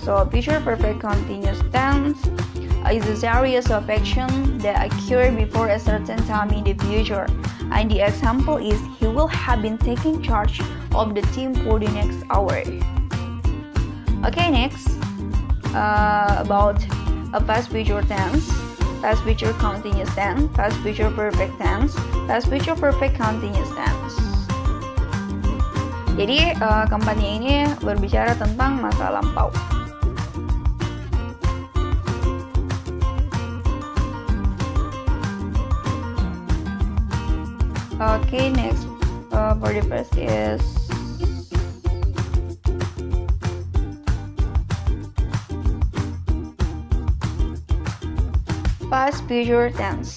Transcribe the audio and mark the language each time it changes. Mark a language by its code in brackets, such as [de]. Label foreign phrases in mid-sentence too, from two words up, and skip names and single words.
[en] So future perfect continuous tense is a series of actions that occur before a certain time in the future. And the example is, he will have been taking charge of the team for the next hour. Okay, next, about a past future tense, past future continuous tense, past future perfect tense, past future perfect continuous tense. [id] Jadi kampanye ini berbicara tentang masa lampau. [en] Okay, next for the first is past future tense.